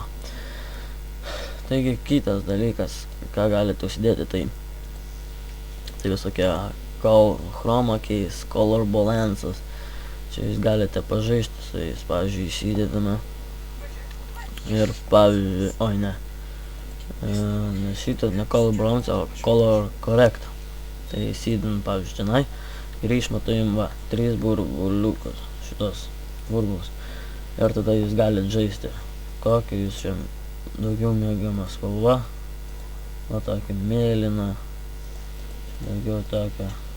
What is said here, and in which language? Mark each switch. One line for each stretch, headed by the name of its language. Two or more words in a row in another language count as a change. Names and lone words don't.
Lithuanian: Taigi, kitas dalykas, ką galite užsidėti, tai visokie
English: chroma keys, color balances.
Lithuanian: Čia jūs galite pažaisti su jais, pavyzdžiui, įsidedame. Ir pavyzdžiui, oi ne. Nes šitas ne
English: color balance,
Lithuanian: o
English: color correct.
Lithuanian: Tai įsidedam, pavyzdžiui, tenai. Ir išmatuojam, va, 3 burbuliukus, šitos burbulus. Ir tada jūs galite žaisti, kokią jūs čia daugiau mėgiamą spalva. Va, tokia mėlyna. Daugiau tokia.